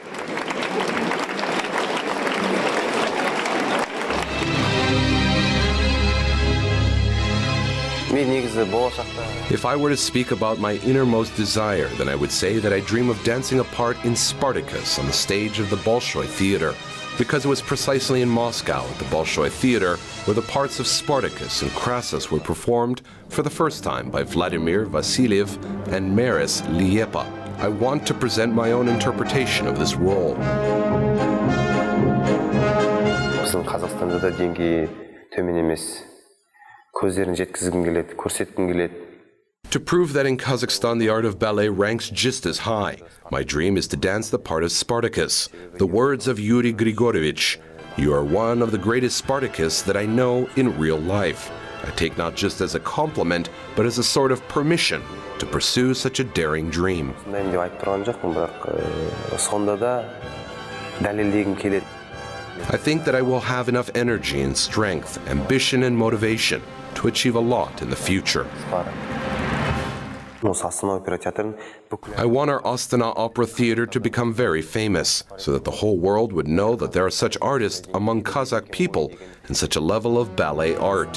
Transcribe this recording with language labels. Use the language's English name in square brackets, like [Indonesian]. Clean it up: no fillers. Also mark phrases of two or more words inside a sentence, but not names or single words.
[English] If I were to speak about my innermost desire, then I would say that I dream of dancing a part in Spartacus on the stage of the Bolshoi Theater, because it was precisely in Moscow at the Bolshoi Theater where the parts of Spartacus and Crassus were performed for the first time by Vladimir Vasiliev and Maris Liepa. I want to present my own interpretation of this role. [Kazakh] Біздің Қазақстанда да деңгейі төмен емес. Көздерін жеткізгім келеді, көрсеткім келеді. [English] To prove that in Kazakhstan the art of ballet ranks just as high, my dream is to dance the part of Spartacus. The words of Yuri Grigorovich, "You are one of the greatest Spartacus that I know in real life." I take not just as a compliment, but as a sort of permission to pursue such a daring dream. [Kazakh] Мен деп айтып тұрған жоқпын, бірақ сонда да дәлелдегім келеді. [English] I think that I will have enough energy and strength, ambition and motivation to achieve a lot in the future. I want our Astana Opera Theater to become very famous, so that the whole world would know that there are such artists among Kazakh people and such a level of ballet art.